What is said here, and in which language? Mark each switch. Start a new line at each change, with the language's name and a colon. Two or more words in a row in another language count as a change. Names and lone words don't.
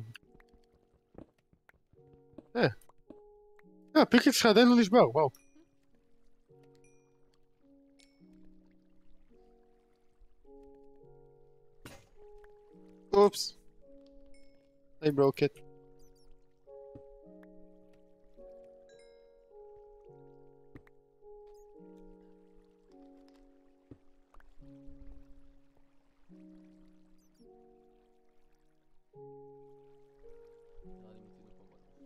Hebrew: הפיקט שלך עדיין לא נשבר, וואו. אופס.
English: I broke it.
Hebrew: נראה לי מיצינו פה בוא.